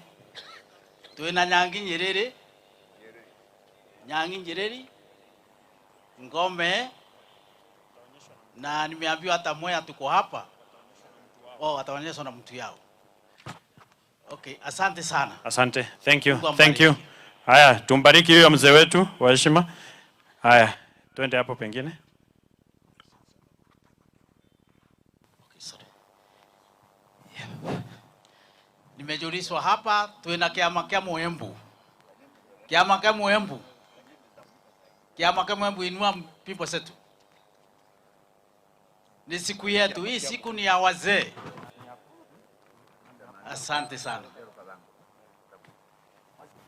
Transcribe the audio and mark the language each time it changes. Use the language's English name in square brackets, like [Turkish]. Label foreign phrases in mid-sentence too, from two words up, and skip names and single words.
[Kamba] Tuena Nyangi Nyerere. Ngome. [Swahili] Na nimeambiwa hata Mwea tuko hapa. Ataonyeshwa na mtu yao. Okay, asante sana. Asante. [English] Thank you. [Swahili] Haya, tumbariki huyo mzee wetu wa heshima. Haya, twende hapo pengine. [English] Okay, sorry. [Swahili] Yeah. Nimejulishwa hapa [Kamba] tuena kiama kya Embu. Kiama kya [Swahili] Embu inua pimbo zetu. Ni siku yetu, hii siku ni ya wazee. Asante sana.